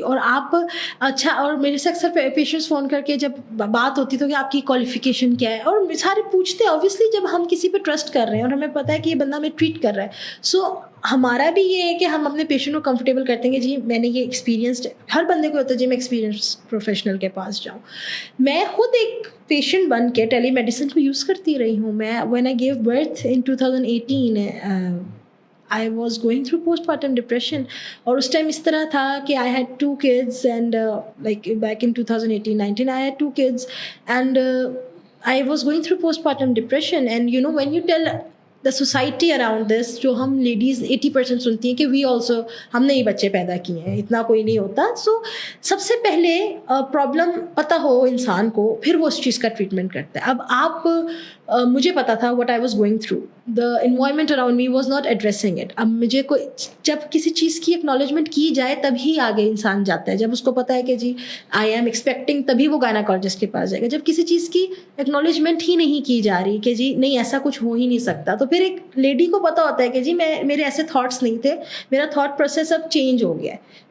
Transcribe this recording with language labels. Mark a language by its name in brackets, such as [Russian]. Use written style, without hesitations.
[Urdu] اور آپ اچھا, اور میرے سے اکثر پیشنٹس فون کر کے جب بات ہوتی تو کہ آپ کی کوالیفیکیشن کیا ہے, اور سارے پوچھتے ہیں اوبیسلی جب ہم کسی پہ ٹرسٹ کر رہے ہیں اور ہمیں پتہ ہے کہ یہ بندہ ہمیں ٹریٹ کر رہا ہے, سو ہمارا بھی یہ ہے کہ ہم اپنے پیشنٹ کو کمفرٹیبل کرتے ہیں کہ جی میں نے یہ ایکسپیرینسڈ, ہر بندے کو ہوتا ہے جی میں ایکسپیرینس پروفیشنل کے پاس جاؤں. میں خود ایک پیشنٹ بن کے ٹیلی میڈیسن کو یوز کرتی رہی ہوں. [English] میں when I gave birth in 2018 I was going through postpartum depression, [Urdu] اور اس ٹائم اس طرح تھا کہ [English] I had 2 kids and like back in 2018-19 I had 2 kids and I was going through postpartum depression. And you know when you tell the society around this, [Urdu] جو ہم ladies 80% سنتی ہیں کہ [English] we also, [Urdu] ہم نے ہی بچے پیدا کیے ہیں, اتنا کوئی نہیں ہوتا. سو سب سے پہلے پرابلم پتہ ہو انسان کو, پھر وہ اس چیز کا ٹریٹمنٹ کرتا ہے. اب آپ مجھے پتا تھا [English] what I was going through, the environment around me was not addressing it. [Urdu] اب مجھے کوئی جب کسی چیز کی اکنالجمنٹ کی جائے تبھی آگے انسان جاتا ہے, جب اس کو پتا ہے کہ جی [English] I am expecting, [Urdu] تبھی وہ گائناکولوجسٹ کے پاس جائے گا. جب کسی چیز کی اکنالجمنٹ ہی نہیں کی جا رہی کہ جی نہیں ایسا کچھ ہو ہی نہیں سکتا, تو پھر ایک لیڈی کو پتا ہوتا ہے کہ جی میرے ایسے تھاٹس نہیں تھے, میرا تھاٹ پروسیس اب چینج ہو گیا ہے.